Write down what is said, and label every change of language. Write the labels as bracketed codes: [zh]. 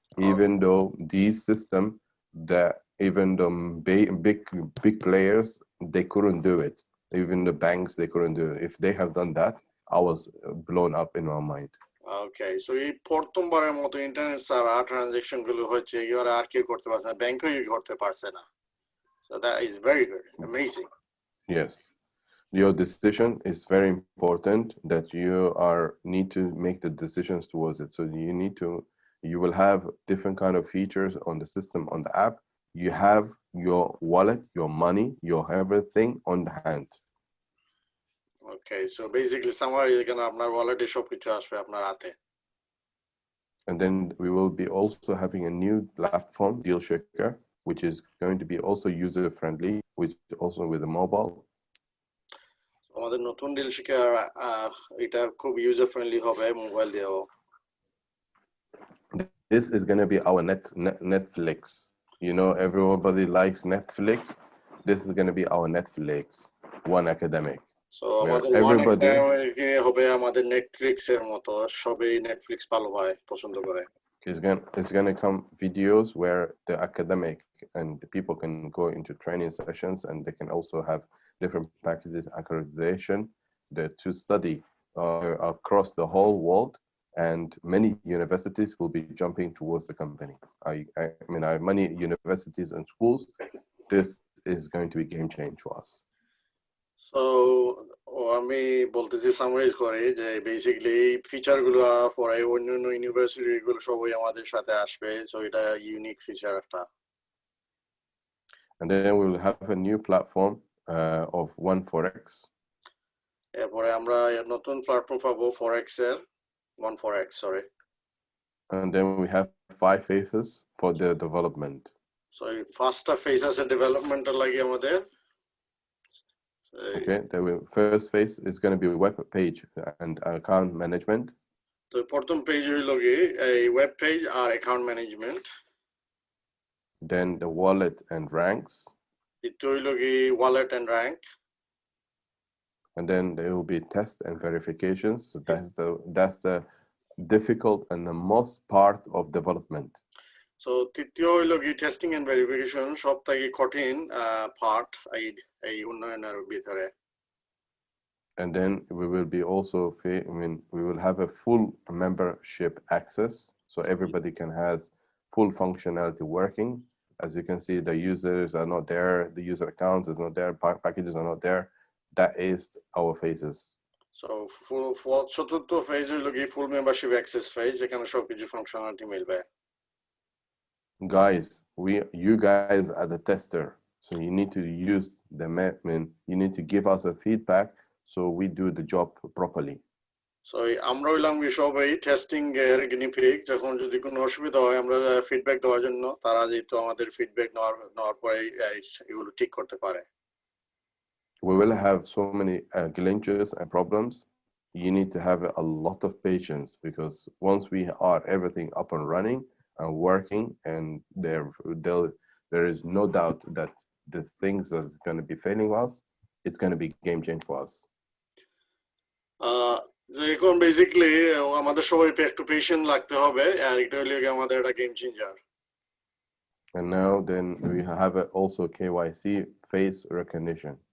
[en] Even though these systems, even the big players, they couldn't do it. Even the banks, they couldn't do it. If they have done that, I was blown up in my mind. [bn] Okay, so এই প্রথমবারের মতো internet ছাড়া transaction গুলো হচ্ছে, এবারে আর কেউ করতে পারছে না, ব্যাংকও করতে পারছে না। [en] So that is very good, amazing. Yes, your decision is very important. That you need to make the decisions towards it. So you will have different kind of features on the system, on the app. You have your wallet, your money, your everything on the hand. Okay, so basically somewhere [bn] এখানে আপনার ওয়ালেটে সবকিছু আসবে আপনার হাতে। [en] And then we will be also having a new platform, DealShaker, which is going to be also user friendly, which also with a mobile. [bn] আমাদের নতুন DealShaker এটা খুব user friendly হবে মোবাইল দিয়েও। [en] This is going to be our Netflix. You know, everybody likes Netflix. This is going to be our Netflix, One Academic. So everybody [bn] হবে আমাদের Netflix এর মতো, সবাই নেটফ্লিক্স ভালো হয়, পছন্দ করে। [en] It's going to come videos where the academic and the people can go into training sessions, and they can also have different packages, accreditation to study across the whole world. And many universities will be jumping towards the company. I mean, many universities and schools, this is going to be game change for us. [bn] So আমি বলতেছি summarise করে যে basically feature গুলো পরে অন্যান্য university গুলো সবাই আমাদের সাথে আসবে, সো এটা ইউনিক ফিচার একটা। [en] And then we will have a new platform of One Forex. [bn] এরপরে আমরা নতুন প্ল্যাটফর্ম পাবো ফরেক্স এর, One Forex, sorry. [en] And then we have 5 phases for the development. So first phase as a development [bn] লাগে আমাদের। [en] Okay, the first phase is going to be web page and account management. [bn] তো প্রথম page হইলো কি এই web page আর account management. [en] Then the wallet and ranks. [bn] দ্বিতীয় হইলো কি wallet and rank. [en] And then there will be test and verifications. So that's the difficult and the most part of development. [bn] So তৃতীয় হইলো কি testing and verification, সবথেকে কঠিন part এই উন্নয়নের ভিতরে। [en] And then we will be also, I mean, we will have a full membership access, so everybody can has full functionality working. As you can see, the users are not there, the user accounts is not there, packages are not there. That is our phases. [bn] So full চতুর্থ phase হলো কি [en] full membership access phase [bn] যেখানে সবকিছু functionality মিলবে. [en] Guys, you guys are the tester, so you need to use the you need to give us a feedback so we do the job properly. [bn] So আমরা হইলাম সবাই testing এর guinea pig, যখন যদি কোনো অসুবিধা হয় আমরা ফিডব্যাক দেওয়ার জন্য তারা যেহেতু আমাদের ফিডব্যাক নেওয়ার পরে এগুলো ঠিক করতে পারে. [en] We will have so many glitches and problems. You need to have a lot of patience, because once we are everything up and running and working, and there is no doubt that the things that are going to be failing us, it's going to be game change for us. [bn] এখন basically আমাদের সবাই একটু patient লাগতে হবে, আর এটা হলো আমাদের একটা game changer. [en] And now then we have also KYC, face recognition.